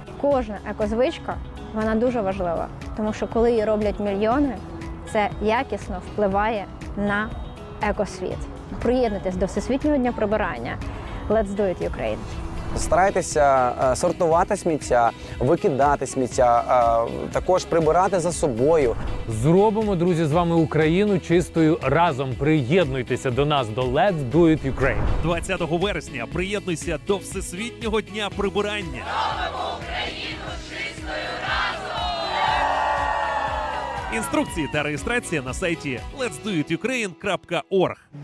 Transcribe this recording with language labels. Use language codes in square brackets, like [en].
[uk] Кожна екозвичка, вона дуже важлива, тому що коли її роблять мільйони, це якісно впливає на екосвіт. Приєднуйтесь до Всесвітнього дня прибирання. [en] Let's do it, Ukraine! [uk] Старайтеся сортувати сміття, викидати сміття, також прибирати за собою. Зробимо, друзі, з вами Україну чистою разом. Приєднуйтеся до нас, до Let's do it, Ukraine! 20 вересня приєднуйся до Всесвітнього дня прибирання. Робимо Україну чистою разом! Інструкції та реєстрація на сайті letsdoitukraine.org.